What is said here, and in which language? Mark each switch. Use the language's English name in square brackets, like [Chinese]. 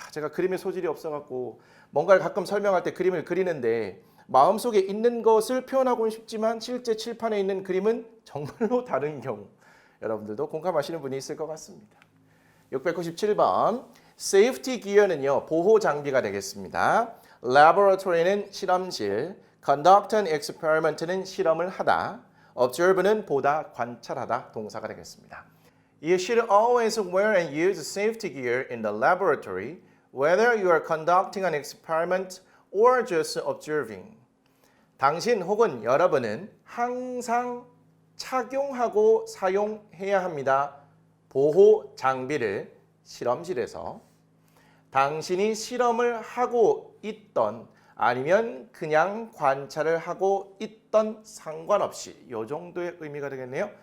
[Korean] 제가 그림의 소질이 없어갖고 뭔가를 가끔 설명할 때 그림을 그리는데 마음속에 있는 것을 표현하고는 싶지만 실제 칠판에 있는 그림은 정말로 다른 경우, 여러분들도 공감하시는 분이 있을 것 같습니다. 697번 [English] safety gear [Korean] 는요, 보호 장비가 되겠습니다. laboratory는 실험실, [English] conduct an experiment [Korean] 는 실험을 하다, observe는 보다, 관찰하다 동사가 되겠습니다. [English] You should always wear and use safety gear in the laboratory, whether you are conducting an experiment or just observing. [Korean] 당신 혹은 여러분은 항상 착용하고 사용해야 합니다. 보호 장비를 실험실에서 당신이 실험을 하고 있던 아니면 그냥 관찰을 하고 있던 상관없이 이 정도의 의미가 되겠네요.